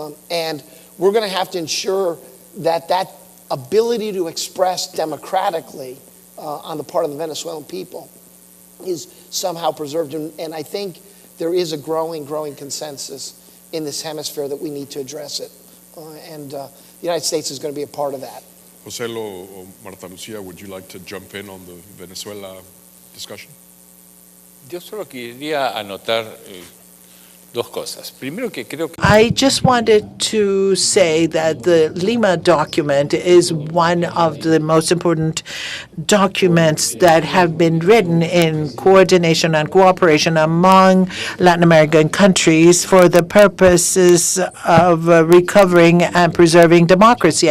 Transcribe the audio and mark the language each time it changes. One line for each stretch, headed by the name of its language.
English: And we're going to have to ensure that that ability to express democratically on the part of the Venezuelan people is somehow preserved. And I think there is a growing consensus in this hemisphere that we need to address it. And the United States is going to be a part of that. José or Marta Lucía, would you like to jump in on the Venezuela discussion?
Spanish: Yo solo quería anotar dos cosas. Primero que creo que
English: I just wanted to say that the Lima document is one of the most important documents that have been written in coordination and cooperation among Latin American countries for the purposes of recovering and preserving democracy.